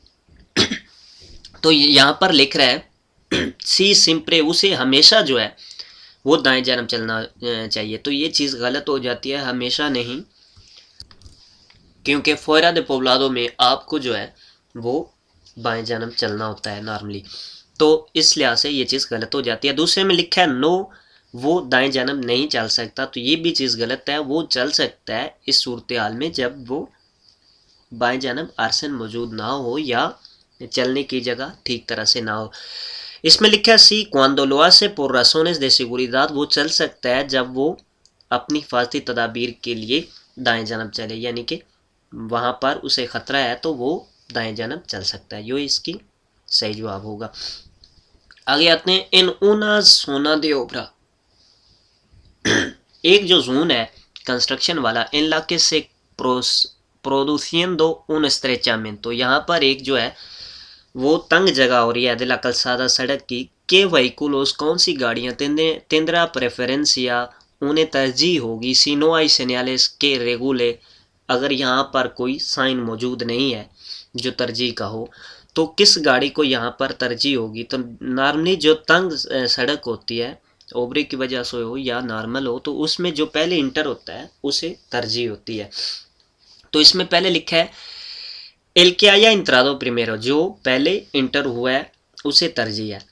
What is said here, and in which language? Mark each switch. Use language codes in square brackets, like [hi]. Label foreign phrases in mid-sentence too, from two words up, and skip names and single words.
[ur] تو یہاں پر لکھ رہا ہے [es] si siempre, [ur] اسے ہمیشہ جو ہے وہ دائیں جانب چلنا چاہیے، تو یہ چیز غلط ہو جاتی ہے، ہمیشہ نہیں، کیونکہ [es] fuera de poblado [ur] میں آپ کو جو ہے وہ بائیں جانب چلنا ہوتا ہے نارملی، تو اس لحاظ سے یہ چیز غلط ہو جاتی ہے۔ دوسرے میں لکھا ہے نو، وہ دائیں جانب نہیں چل سکتا، تو یہ بھی چیز غلط ہے، وہ چل سکتا ہے اس صورتحال میں جب وہ بائیں جانب آرسن موجود نہ ہو یا چلنے کی جگہ ٹھیک طرح سے نہ ہو۔ اس میں لکھا ہے [es] سی cuando lo hace por razones de seguridad، [ur] وہ چل سکتا ہے جب وہ اپنی حفاظتی تدابیر کے لیے دائیں جانب چلے، یعنی کہ وہاں پر اسے خطرہ ہے تو وہ دائیں جانب چل سکتا ہے، یہ اس کی صحیح جواب ہوگا۔ آگے آتے ہیں [es] ان una zona de obra، [ur] ایک جو زون ہے کنسٹرکشن والا، [es] ان la que se produciendo un estrechamiento، [ur] یہاں پر ایک جو ہے وہ تنگ جگہ ہو رہی ہے [es] de la calzada، [ur] سڑک کی، کہ vehículos، کون سی گاڑیاں، [es] tendrá preferencia، [ur] انہیں ترجیح ہوگی [es] si no hay señales que regule، [ur] اگر یہاں پر کوئی سائن موجود نہیں ہے جو ترجیح کا ہو تو کس گاڑی کو یہاں پر ترجیح ہوگی؟ تو نارملی جو تنگ سڑک ہوتی ہے اوبرے کی وجہ سے ہو یا نارمل ہو تو اس میں جو پہلے انٹر ہوتا ہے اسے ترجیح ہوتی ہے. تو اس میں پہلے لکھا ہے [es] el que haya entrado primero, [ur] جو پہلے انٹر ہوا ہے اسے ترجیح ہے.